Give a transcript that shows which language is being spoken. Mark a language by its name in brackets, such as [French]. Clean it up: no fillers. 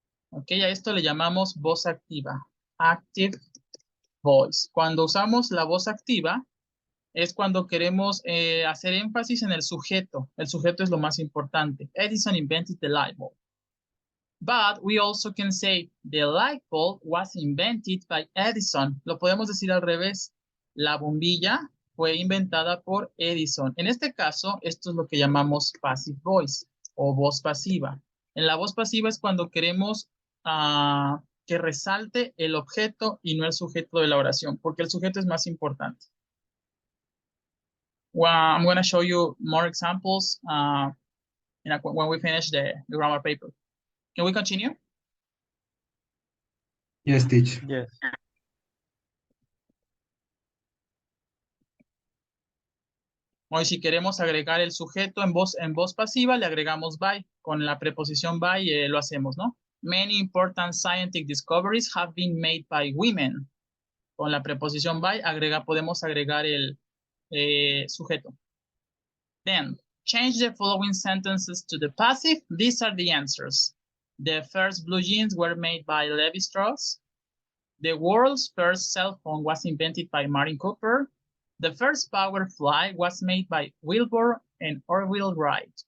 [Spanish] Ok, a esto le llamamos voz activa. [English] Active voice. [Spanish] Cuando usamos la voz activa, es cuando queremos hacer énfasis en el sujeto. El sujeto es lo más importante. [English] Edison invented the light bulb. But we also can say the light bulb was invented by Edison. [Spanish] Lo podemos decir al revés. La bombilla fue inventada por Edison. En este caso, esto es lo que llamamos passive voice o voz pasiva. En la voz pasiva es cuando queremos que resalte el objeto y no el sujeto de la oración, porque el sujeto es más importante. [English] Well, I'm going to show you more examples when we finish the grammar paper. Can we continue? Yes, teacher. Yes. [Spanish] O si queremos agregar el sujeto en voz pasiva, le agregamos by. Con la preposición by lo hacemos, ¿no? [English] Many important scientific discoveries have been made by women. [Spanish] Con la preposición by podemos agregar el sujeto. [English] Then, change the following sentences to the passive. These are the answers. The first blue jeans were made by Levi Strauss. The world's first cell phone was invented by Martin Cooper. The first power fly was made by Wilbur and Orville Wright.